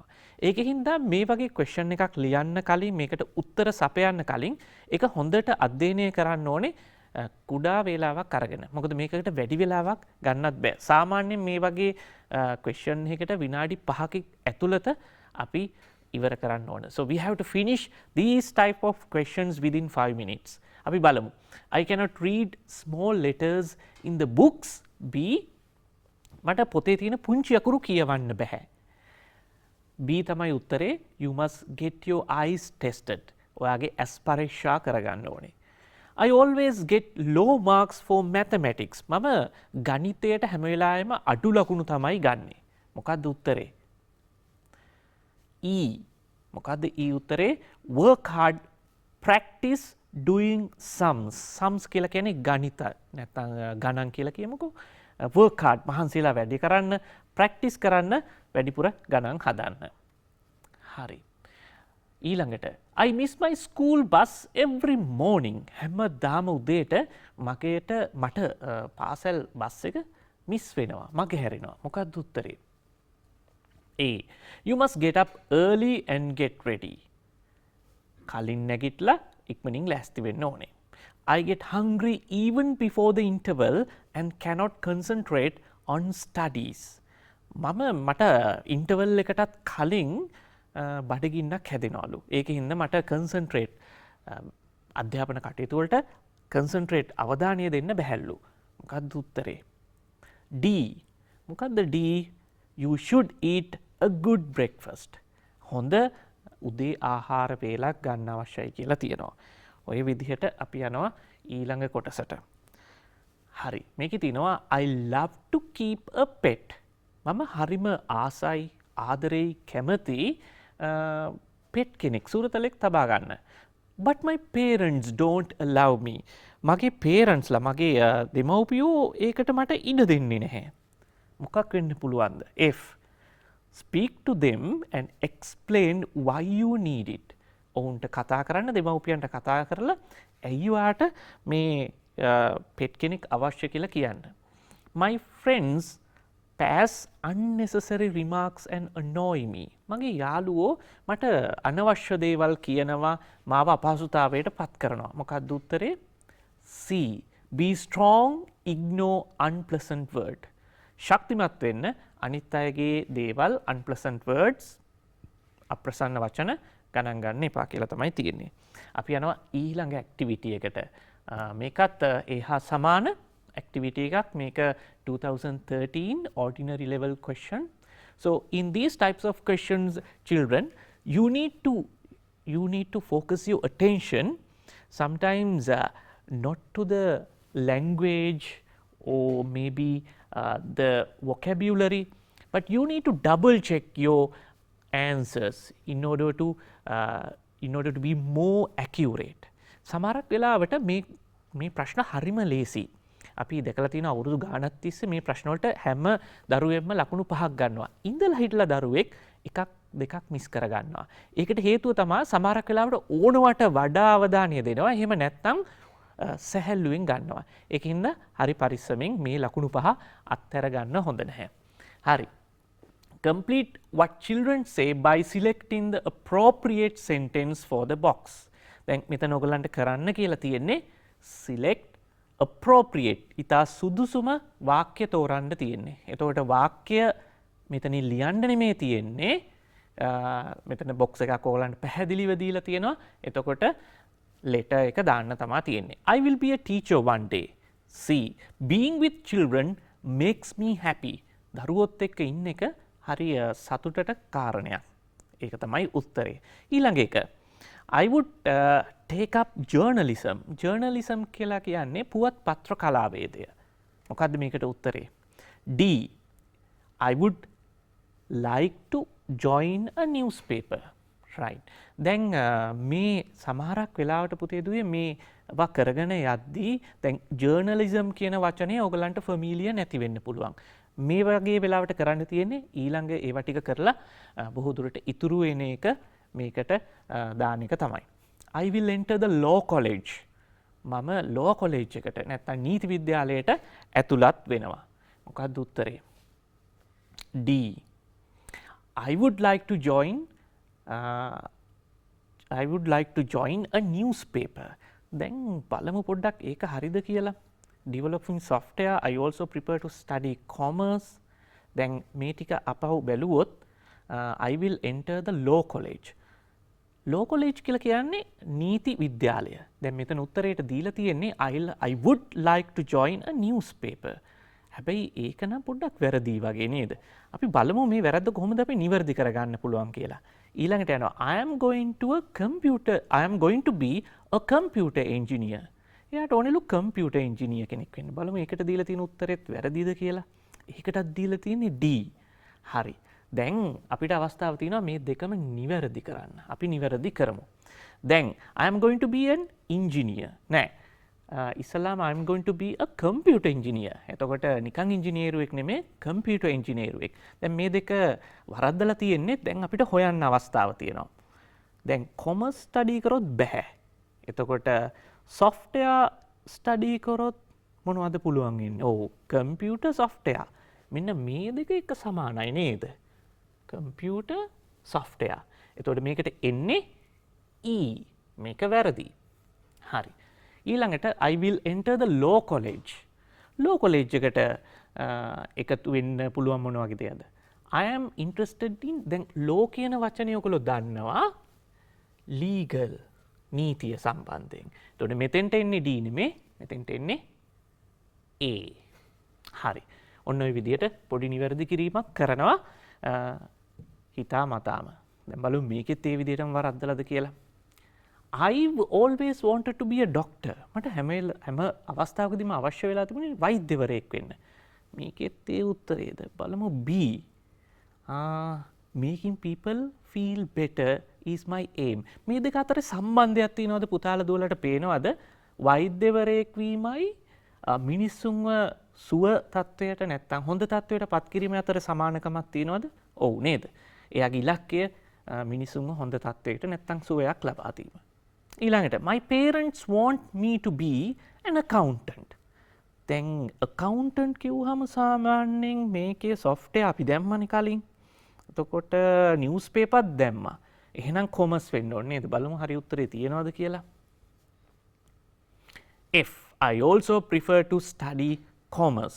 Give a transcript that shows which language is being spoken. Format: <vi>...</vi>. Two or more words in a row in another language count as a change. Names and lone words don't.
<si>ඒකෙන් හින්දා මේ වගේ question එකක් ලියන්න කලින් මේකට උත්තර සපයන්න කලින් ඒක හොඳට අධ්‍යයනය කරන්න ඕනේ කුඩා වේලාවක් අරගෙන. මොකද මේකට වැඩි වෙලාවක් ගන්නත් බෑ. සාමාන්‍යයෙන් මේ වගේ question එකකට විනාඩි 5ක ඇතුළත අපි ඉවර කරන්න ඕන.</si> <en>So we have to finish these type of questions within 5 minutes.</en> <si>අපි බලමු.</si> <en>I cannot read small letters in the books.</en> <si>B. මට පොතේ තියෙන පුංචි අකුරු කියවන්න බෑ. B තමයි උත්තරේ.</si> <en>You must get your eyes tested.</en> <si>ඔයාගේ ඇස් පරීක්ෂා කරගන්න ඕනේ.</si> <en>I always get low marks for mathematics.</en> <si>මම ගණිතයට හැම වෙලාවෙම අඩු ලකුණු තමයි ගන්නෙ. මොකක්ද උත්තරේ? E. මොකක්ද E උත්තරේ?</si> <en>Work hard, practice doing sums.</en> <si>Sums කියලා කියන්නේ ගණිත නැත්නම් ගණන් කියලා කියමුකෝ.</si> <en>Work hard</en> <si>මහන්සිලා වැඩි කරන්න, practice කරන්න, වැඩිපුර ගණන් හදන්න. හරි. ඊළඟට</si> <en>I miss my school bus every morning.</en> <si>හැමදාම උදේට මට පාසල් බස් එක මිස් වෙනවා. මගේ හැරෙනවා. මොකක්ද උත්තරේ? A.</si> <en>You must get up early and get ready.</en> <si>කලින් නැගිටලා ඉක්මනින් ලෑස්ති වෙන්න ඕනේ.</si> <en>I get hungry even before the interval and cannot concentrate on studies.</en> <si>මට ඉන්ටර්වල් එකටත් කලින් බඩගින්නක් හැදෙනවලු. ඒකින්ද මට concentrate අධ්‍යාපන කටයුතු වලට concentrate අවධානය දෙන්න බැහැලු. මොකක්ද උත්තරේ? D. මොකක්ද D?</si> <en>You should eat a good breakfast.</en> <si>හොඳ උදේ ආහාර වේලක් ගන්න අවශ්‍යයි කියලා තියෙනවා. ඔය විදිහට අපි යනවා ඊළඟ කොටසට. හරි. මේකේ තියෙනවා</si> <en>I love to keep a pet.</en> <si>මම හරිම ආසයි, ආදරෙයි, කැමති pet කෙනෙක් සුරතලෙක් තබා ගන්න.</si> <en>But my parents don't allow me.</en> <si>මගේ parents ලා මගේ දෙමව්පියෝ ඒකට මට ඉඩ දෙන්නේ නැහැ. මොකක් වෙන්න පුළුවන්ද? F.</si> <en>Speak to them and explain why you need it.</en> <si>ඔවුන්ට කතා කරන්න, දෙමව්පියන්ට කතා කරලා ඇයි ඔයාට මේ pet කෙනෙක් අවශ්‍ය කියලා කියන්න.</si> <en>My friends pass unnecessary remarks and annoy me.</en> <si>මගේ යාළුවෝ මට අනවශ්‍ය දේවල් කියනවා, මාව අපහසුතාවයට පත් කරනවා. මොකක්ද උත්තරේ? C.</si> <en>Be strong, ignore unpleasant word.</en> <si>ශක්තිමත් වෙන්න අනිත් අයගේ දේවල්</si> <en>unpleasant words</en> <si>අප්‍රසන්න වචන ගණන් ගන්න එපා කියලා තමයි තියෙන්නේ. අපි යනවා ඊළඟ ඇක්ටිවිටි එකට. මේකත් එහා සමාන ඇක්ටිවිටි එකක්. මේක 2013</si> <en>ordinary level question. So in these types of questions, children, you need to focus your attention sometimes not to the language or maybe the vocabulary, but you need to double check your answers in order to be more accurate.</en> <si>සමහරක් වෙලාවට මේ ප්‍රශ්න හරිම ලේසි. අපි දැකලා තියෙන අවුරුදු ගානක් තිස්සේ මේ ප්‍රශ්න වලට හැම දරුවෙක්ම ලකුණු 5ක් ගන්නවා. ඉඳලා හිටලා දරුවෙක් එකක් දෙකක් මිස් කර ගන්නවා. ඒකට හේතුව තමයි සමහරක් වෙලාවට ඕනවට වඩා අවධානය දෙනවා. එහෙම නැත්නම් සැහැල්ලුවෙන් ගන්නවා. ඒකින්ද හරි පරිස්සමෙන් මේ ලකුණු 5 අත්හැර ගන්න හොඳ නැහැ. හරි.</si> <en>Complete what children say by selecting the appropriate sentence for the box.</en> <si>දැන් මෙතන ඔයගලන්ට කරන්න කියලා තියෙන්නේ</si> <en>select appropriate.</en> <si>ඉතා සුදුසුම වාක්‍ය තෝරන්න තියෙන්නේ. එතකොට වාක්‍ය මෙතනින් ලියන්න නෙමෙයි තියෙන්නේ. මෙතන box එකක් ඔයගලන්ට පැහැදිලිව දීලා තියෙනවා. එතකොට letter එක දාන්න තමයි තියෙන්නේ.</si> <en>I will be a teacher one day. C. Being with children makes me happy.</en> <si>දරුවොත් එක්ක ඉන්න එක හරි සතුටට කාරණයක්. ඒක තමයි උත්තරේ. ඊළඟ එක</si> <en>I would take up journalism.</en> <si>Journalism කියලා කියන්නේ පුවත් පත්‍ර කලාවේදය. මොකද්ද මේකට උත්තරේ? D.</si> <en>I would like to join a newspaper. Right.</en> <si>දැන් මේ සමහරක් වෙලාවට පුතේ දුවේ මේවා කරගෙන යද්දී දැන් journalism කියන වචනේ ඔයගලන්ට ෆැමිලියර් නැති වෙන්න පුළුවන්. මේ වගේ වෙලාවට කරන්න තියෙන්නේ ඊළඟ ඒවා ටික කරලා බොහෝ දුරට ඉතුරු වෙන එක මේකට දාන එක තමයි.</si> <en>I will enter the law college.</en> <si>මම</si> <en>law college</en> <si>එකට නැත්නම් නීති විද්‍යාලයට ඇතුළත් වෙනවා. මොකක්ද උත්තරේ? D.</si> <en>I would like to join a newspaper.</en> <si>දැන් බලමු පොඩ්ඩක් ඒක හරිද කියලා.</si> <en>Developing software, I also prepare to study commerce.</en> <si>දැන් මේ ටික අපහු බැලුවොත්</si> <en>I will enter the law college. law college</en> <si>කියලා කියන්නේ නීති විද්‍යාලය. දැන් මෙතන උත්තරේට දීලා තියෙන්නේ</si> <en>I would like to join a newspaper.</en> <si>හැබැයි ඒක නම් පොඩ්ඩක් වැරදි වගේ නේද? අපි බලමු මේ වැරද්ද කොහොමද අපි නිවැරදි කරගන්න පුළුවන් කියලා. ඊළඟට යනවා</si> <en>I am going to be a computer engineer.</en> <si>එයාට ඕනෙලු</si> <en>computer engineer</en> <si>කෙනෙක් වෙන්න. බලමු ඒකට දීලා තියෙන උත්තරෙත් වැරදිද කියලා. ඒකටත් දීලා තියෙන්නේ D. හරි. දැන් අපිට අවස්ථාව තියෙනවා මේ දෙකම නිවැරදි කරන්න. අපි නිවැරදි කරමු. දැන්</si> <en>I am going to be an engineer.</en> <si>නෑ. ඉස්සලාම</si> <en>I am going to be a computer engineer.</en> <si>එතකොට නිකන් ඉංජිනේරුවෙක් නෙමෙයි කම්පියුටර් ඉංජිනේරුවෙක්. දැන් මේ දෙක වරද්දලා තියෙන්නේ දැන් අපිට හොයන්න අවස්ථාව තියෙනවා. දැන්</si> <en>commerce study</en> <si>කරොත් බෑ. එතකොට</si> <en>software study</en> <si>කරොත් මොනවද පුළුවන් වෙන්නේ? ඔව්</si> <en>computer software.</en> <si>මෙන්න මේ දෙක එක සමානයි නේද?</si> <en>computer software.</en> <si>එතකොට මේකට එන්නේ E. මේක වැරදි. හරි. ඊළඟට</si> <en>I will enter the law college. law college</en> <si>එකට එකතු වෙන්න පුළුවන් මොන වගේ දෙයක්ද?</si> <en>I am interested in</en> <si>දැන් law කියන වචනේ ඔයගොල්ලෝ දන්නවා legal නීතිය සම්බන්ධයෙන්. එතකොට මෙතෙන්ට එන්නේ D නෙමේ, මෙතෙන්ට එන්නේ A. හරි. ඔන්න ඔය විදිහට පොඩි නිවැරදි කිරීමක් කරනවා හිතා මතාම. දැන් බලමු මේකෙත් ඒ විදිහටම වරද්දලාද කියලා.</si> <en>I've always wanted to be a doctor.</en> <si>මට හැම අවස්ථාවකදීම අවශ්‍ය වෙලා තිබුණේ වෛද්‍යවරයෙක් වෙන්න. මේකෙත් ඒ උත්තරේද? බලමු B.</si> <en>Making people feel better is my aim.</en> <si>මේ දෙක අතර සම්බන්ධයක් තියෙනවද පුතාලා දුවලට පේනවද? වෛද්‍යවරයෙක් වීමයි මිනිස්සුන්ව සුව තත්වයට නැත්තම් හොඳ තත්වයට පත් කිරීම අතර සමානකමක් තියෙනවද? ඔව් නේද? එයාගේ ඉලක්කය මිනිස්සුන්ව හොඳ තත්වයකට නැත්තම් සුවයක් ලබා දීම.</si> <en>ඊළඟට my parents want me to be an accountant.</en> <si>දැන් accountant කිව්වහම සාමාන්‍යයෙන් මේකේ software අපි දැම්මනේ කලින්. එතකොට newspaper දැම්මා. එහෙනම් commerce වෙන්න ඕනේ නේද? බලමු හරි උත්තරේ තියෙනවද කියලා. F.</si> <en>I also prefer to study commerce.</en>